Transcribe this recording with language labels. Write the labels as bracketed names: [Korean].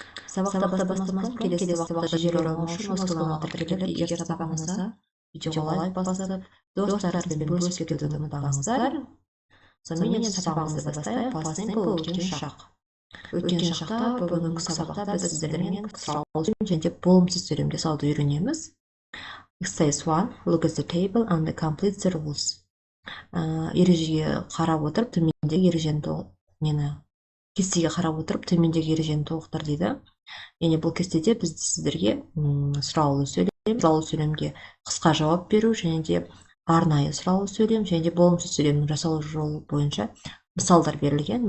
[Kazakh] Сабақты бастамас бұрын келесі сабақта жібере алмау үшін осы каналға тіркеліп, егер сабақ ұнаса, видеоға лайк басып, достарыңызбен бөлісіп кетуді ұмытпаңыздар. Сонымен енді сабағымызды бастайық. Past Simple өткен шақ. Өткен шақта, бүгінгі сабақта біз сіздермен сұрау және болымсыз сөйлем жасауды үйренеміз. [English] Exercise 1. Look at the table and complete the rules. [Kazakh] Ережеге қарап отырып, төмендегі ережені кестеге қарап отырып, төмендегі ережені толықтыр дейді. Яғни бұл кестеде біз сіздерге сұраулы сөйлемге қысқа жауап беру және де арнайы сұраулы сөйлем және де болымсыз сөйлемнің жасалу жолы бойынша мысалдар берілген.